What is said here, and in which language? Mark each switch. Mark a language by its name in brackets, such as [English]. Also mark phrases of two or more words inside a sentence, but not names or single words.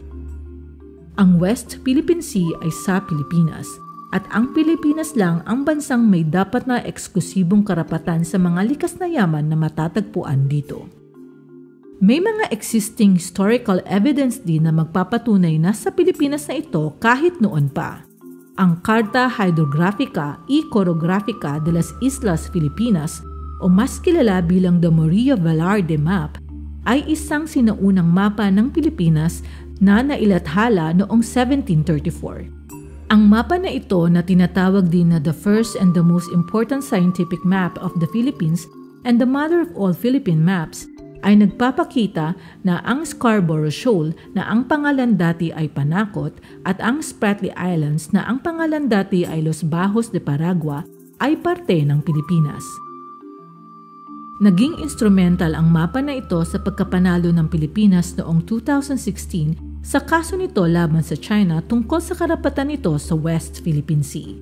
[Filipino] Ang West Philippine Sea ay sa Pilipinas at ang Pilipinas lang ang bansang may dapat na eksklusibong karapatan sa mga likas na yaman na matatagpuan dito. May mga [English] existing historical evidence [Filipino] din na magpapatunay na sa Pilipinas na ito kahit noon pa. Ang Carta Hydrographica y Chorographica de las Islas Filipinas o mas kilala bilang the Maria Velarde Map ay isang sinaunang mapa ng Pilipinas na nailathala noong 1734. Ang mapa na ito na tinatawag din na [English] the first and the most important scientific map of the Philippines and the mother of all Philippine maps [Filipino] ay nagpapakita na ang Scarborough Shoal na ang pangalan dati ay Panakot at ang Spratly Islands na ang pangalan dati ay Los Bajos de Paragua ay parte ng Pilipinas. Naging instrumental ang mapa na ito sa pagkapanalo ng Pilipinas noong 2016 sa kaso nito laban sa China tungkol sa karapatan nito sa West Philippine Sea.